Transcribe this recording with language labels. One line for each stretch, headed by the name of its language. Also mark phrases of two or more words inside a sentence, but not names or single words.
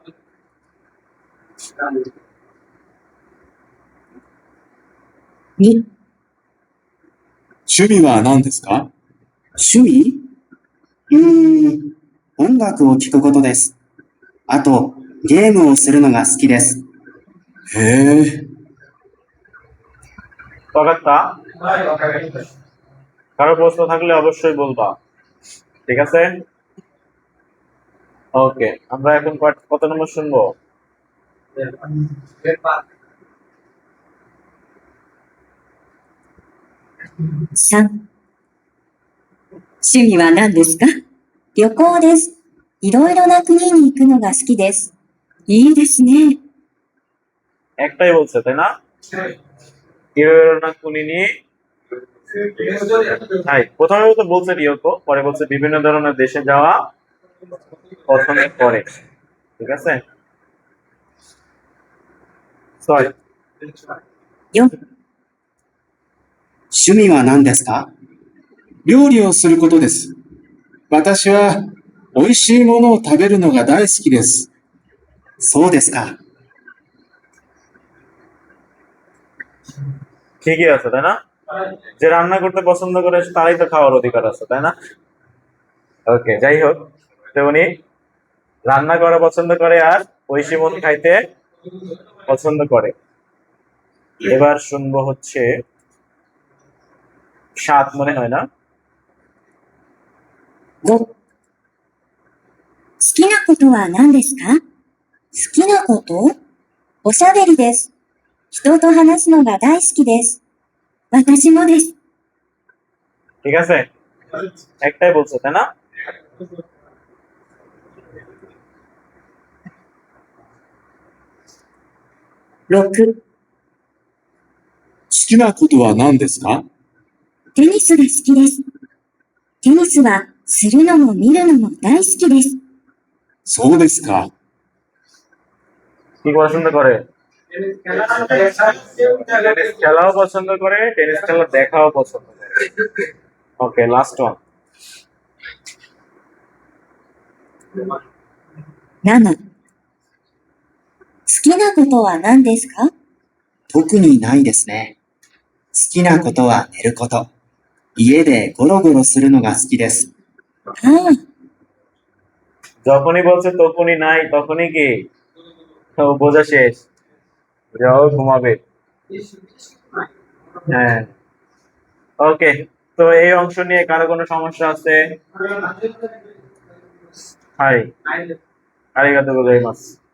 Japanese: 2、趣味は何ですか？趣味音楽を聴くことです。あと、ゲームをするのが好きです。へえ。
Bangla: পাকাত্তা? কারো প্রশ্ন থাকলে অবশ্যই বলবা, ঠিক আছে? ওকে, আমরা এখন কত নম্বর শুনবো?
Japanese: 3、趣味は何ですか？旅行です。いろいろな国に行くのが好きです。いいですね。
Bangla: একটাই বলছে, তাই না?
Japanese: いろんな国に.
Bangla: হ্যাঁ, প্রথমে তো বলছে রিওকো, পরে বলছে বিভিন্ন ধরনের দেশে যাওয়া পছন্দ করে, ঠিক আছে?
Japanese: 6、 4、趣味は何ですか？料理をすることです。私は美味しいものを食べるのが大好きです。そうですか。
Bangla: ঠিকই আছে, তাই না? যে রান্না করতে পছন্দ করে তারই তো খাওয়ার অধিকার আছে, তাই না? ওকে, যাই হোক, তো উনি রান্না করা পছন্দ করে আর ঐশী মন খাইতে পছন্দ করে। এবার শুনবো হচ্ছে 7 মনে হয় না?
Japanese: 5、好きなことは何ですか？好きなこと？おしゃべりです。人と話すのが大好きです。私もです。
Bangla: ঠিক আছে, একটাই বলছে, তাই না?
Japanese: 6、好きなことは何ですか？テニスが好きです。テニスはするのも見るのも大好きです。そうですか。
Bangla: কি পছন্দ করে? টেনিস খেলাও পছন্দ করে, টেনিস খেলা দেখাও পছন্দ করে।
English: Okay, last one.
Japanese: 7、好きなことは何ですか？特にないですね。好きなことは寝ること。家でゴロゴロするのが好きです。ああ、
Bangla: যখনই বলছে তখনই নাই, তখনই কি তো বোঝা শেষ, যাও ঘুমাবে। হ্যাঁ, ওকে, তো এই অংশ নিয়ে কারো কোনো সমস্যা আছে?
Japanese: はい、ありがとうございます.